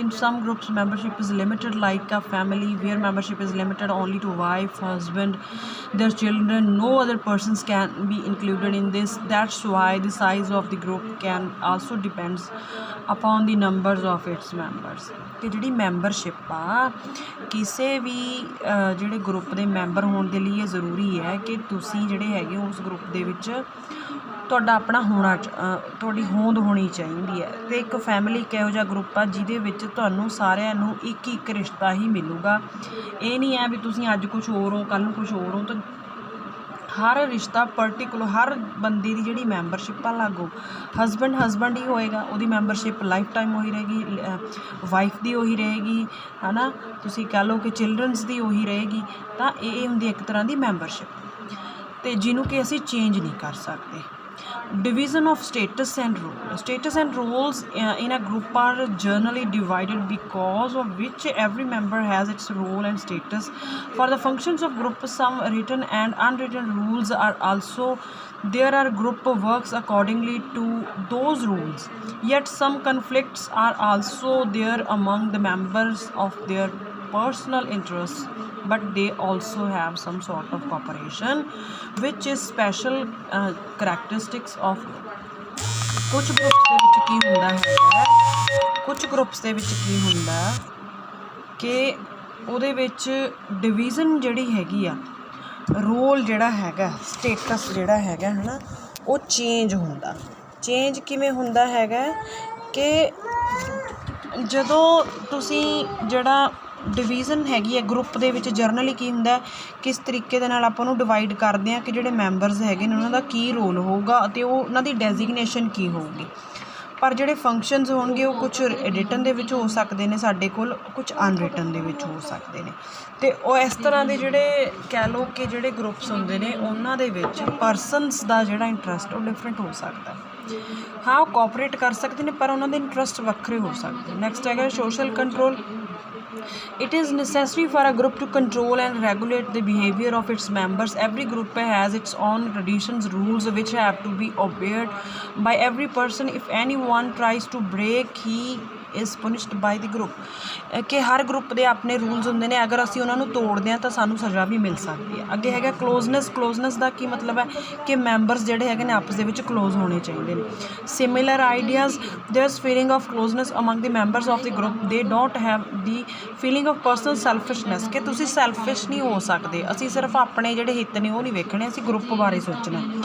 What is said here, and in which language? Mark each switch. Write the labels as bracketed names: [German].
[English] In some groups membership is limited, like a family where membership is limited only to wife, husband, their children. No other persons can be included in this. That's why the size of the group can also depends upon the numbers of its members. [Punjabi] ਕਿ ਜਿਹੜੀ membership ਆ ਕਿਸੇ ਵੀ ਜਿਹੜੇ group ਦੇ member ਹੋਣ ਦੇ ਲਈ ਇਹ ਜ਼ਰੂਰੀ ਹੈ ਕਿ ਤੁਸੀਂ ਜਿਹੜੇ ਹੈਗੇ ਉਸ ਗਰੁੱਪ ਦੇ ਵਿੱਚ ਤੁਹਾਡਾ ਆਪਣਾ ਹੋਣਾ, ਤੁਹਾਡੀ ਹੋਂਦ ਹੋਣੀ ਚਾਹੀਦੀ ਹੈ। ਅਤੇ ਇੱਕ ਫੈਮਿਲੀ ਇੱਕ ਇਹੋ ਜਿਹਾ ਗਰੁੱਪ ਆ ਜਿਹਦੇ ਵਿੱਚ ਤੁਹਾਨੂੰ ਸਾਰਿਆਂ ਨੂੰ ਇੱਕ ਇੱਕ ਰਿਸ਼ਤਾ ਹੀ ਮਿਲੂਗਾ। ਇਹ ਨਹੀਂ ਹੈ ਵੀ ਤੁਸੀਂ ਅੱਜ ਕੁਛ ਹੋਰ ਹੋ ਕੱਲ੍ਹ ਨੂੰ ਕੁਛ ਹੋਰ ਹੋ, ਤਾਂ ਹਰ ਰਿਸ਼ਤਾ ਪਰਟੀਕੂਲਰ ਹਰ ਬੰਦੇ ਦੀ ਜਿਹੜੀ ਮੈਂਬਰਸ਼ਿਪ ਆ ਲਾਗੂ ਹਸਬੈਂਡ ਹੀ ਹੋਏਗਾ, ਉਹਦੀ ਮੈਂਬਰਸ਼ਿਪ ਲਾਈਫ ਟਾਈਮ ਉਹੀ ਰਹੇਗੀ, ਵਾਈਫ ਦੀ ਉਹੀ ਰਹੇਗੀ ਹੈ ਨਾ, ਤੁਸੀਂ ਕਹਿ ਲਓ ਕਿ ਚਿਲਡਰਨਸ ਦੀ ਉਹੀ ਰਹੇਗੀ। ਤਾਂ ਇਹ ਹੁੰਦੀ ਇੱਕ ਤਰ੍ਹਾਂ ਦੀ ਮੈਂਬਰਸ਼ਿਪ, ਅਤੇ ਜਿਹਨੂੰ ਕਿ ਅਸੀਂ ਚੇਂਜ ਨਹੀਂ ਕਰ ਸਕਦੇ। [English] Division of status and role. Status and roles in a group are generally divided because of which every member has its role and status. For the functions of group, some written and unwritten rules are also there. Are group works accordingly to those rules, yet some conflicts are also there among the members of their personal interests, but they also have some sort of cooperation which is special characteristics of group. [Punjabi] ਕੁਝ groups ਦੇ ਵਿੱਚ ਕੀ ਹੁੰਦਾ ਹੈਗਾ, ਕੁਝ groups ਦੇ ਵਿੱਚ ਕੀ ਹੁੰਦਾ ਕਿ ਉਹਦੇ ਵਿੱਚ ਡਿਵੀਜ਼ਨ ਜਿਹੜੀ ਹੈਗੀ ਆ, ਰੋਲ ਜਿਹੜਾ ਹੈਗਾ, ਸਟੇਟਸ ਜਿਹੜਾ ਹੈਗਾ ਹੈ ਨਾ, ਉਹ ਚੇਂਜ ਹੁੰਦਾ। ਚੇਂਜ ਕਿਵੇਂ ਹੁੰਦਾ ਹੈਗਾ ਕਿ ਜਦੋਂ ਤੁਸੀਂ ਜਿਹੜਾ ਡਿਵੀਜ਼ਨ ਹੈਗੀ ਹੈ ਗਰੁੱਪ ਦੇ ਵਿੱਚ, ਜਰਨਲੀ ਕੀ ਹੁੰਦਾ, ਕਿਸ ਤਰੀਕੇ ਦੇ ਨਾਲ ਆਪਾਂ ਉਹਨੂੰ ਡਿਵਾਈਡ ਕਰਦੇ ਹਾਂ ਕਿ ਜਿਹੜੇ ਮੈਂਬਰਸ ਹੈਗੇ ਨੇ ਉਹਨਾਂ ਦਾ ਕੀ ਰੋਲ ਹੋਊਗਾ ਅਤੇ ਉਹ ਉਹਨਾਂ ਦੀ ਡੈਜ਼ਿਗਨੇਸ਼ਨ ਕੀ ਹੋਊਗੀ। ਪਰ ਜਿਹੜੇ ਫੰਕਸ਼ਨਸ ਹੋਣਗੇ ਉਹ ਕੁਛ ਰਿਟਨ ਦੇ ਵਿੱਚ ਹੋ ਸਕਦੇ ਨੇ ਸਾਡੇ ਕੋਲ, ਕੁਛ ਅਨਰਿਟਨ ਦੇ ਵਿੱਚ ਹੋ ਸਕਦੇ ਨੇ। ਅਤੇ ਉਹ ਇਸ ਤਰ੍ਹਾਂ ਦੇ ਜਿਹੜੇ ਕਹਿ ਲਓ ਕਿ ਜਿਹੜੇ ਗਰੁੱਪਸ ਹੁੰਦੇ ਨੇ ਉਹਨਾਂ ਦੇ ਵਿੱਚ ਪਰਸਨਸ ਦਾ ਜਿਹੜਾ ਇੰਟਰਸਟ ਉਹ ਡਿਫਰੈਂਟ ਹੋ ਸਕਦਾ। ਹਾਂ ਉਹ ਕੋਆਪਰੇਟ ਕਰ ਸਕਦੇ ਨੇ ਪਰ ਉਹਨਾਂ ਦੇ ਇੰਟਰਸਟ ਵੱਖਰੇ ਹੋ ਸਕਦੇ। ਨੈਕਸਟ ਹੈਗਾ social control. [English] It is necessary for a group to control and regulate the behavior of its members. Every group has its own traditions, rules which have to be obeyed by every person. If anyone tries to break, he is punished by the group. [Punjabi] ਕਿ ਹਰ group ਦੇ ਆਪਣੇ rules ਹੁੰਦੇ ਨੇ, ਅਗਰ ਅਸੀਂ ਉਹਨਾਂ ਨੂੰ ਤੋੜਦੇ ਹਾਂ ਤਾਂ ਸਾਨੂੰ ਸਜ਼ਾ ਵੀ ਮਿਲ ਸਕਦੀ ਹੈ। ਅੱਗੇ ਹੈਗਾ ਕਲੋਜ਼ਨੈਸ ਦਾ ਕੀ ਮਤਲਬ ਹੈ ਕਿ ਮੈਂਬਰਸ ਜਿਹੜੇ ਹੈਗੇ ਨੇ ਆਪਸ ਦੇ ਵਿੱਚ ਕਲੋਜ਼ ਹੋਣੇ ਚਾਹੀਦੇ ਨੇ। [English] similar ideas, there's feeling of closeness among the members of the group, they don't have the feeling of personal selfishness, [Punjabi] ਕਿ ਤੁਸੀਂ ਸੈਲਫਿਸ਼ ਨਹੀਂ ਹੋ ਸਕਦੇ, ਅਸੀਂ ਸਿਰਫ ਆਪਣੇ ਜਿਹੜੇ ਹਿੱਤ ਨੇ ਉਹ ਨਹੀਂ ਵੇਖਣੇ, ਅਸੀਂ ਗਰੁੱਪ ਬਾਰੇ ਸੋਚਣਾ।